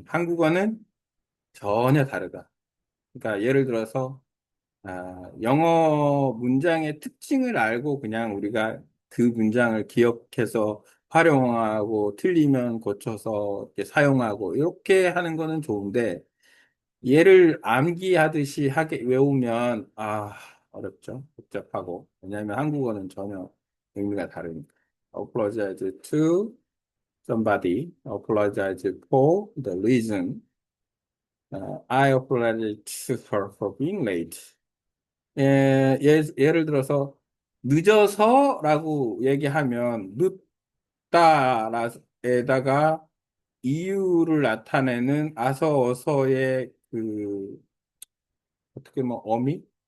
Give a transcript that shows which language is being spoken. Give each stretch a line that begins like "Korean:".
Korean: 한국어는 전혀 다르다. 그러니까 예를 들어서 영어 문장의 특징을 알고 그냥 우리가 그 문장을 기억해서 활용하고 틀리면 고쳐서 이렇게 사용하고 이렇게 하는 거는 좋은데 얘를 암기하듯이 하게 외우면 어렵죠. 복잡하고. 왜냐하면 한국어는 전혀 의미가 다르니까.
English: apologize to somebody, apologize for the reason. I apologize to her for being late.
Korean: 예를 들어서 늦어서라고 얘기하면 늦다에다가 이유를 나타내는 아서 어서의 그 어떻게 뭐 어미?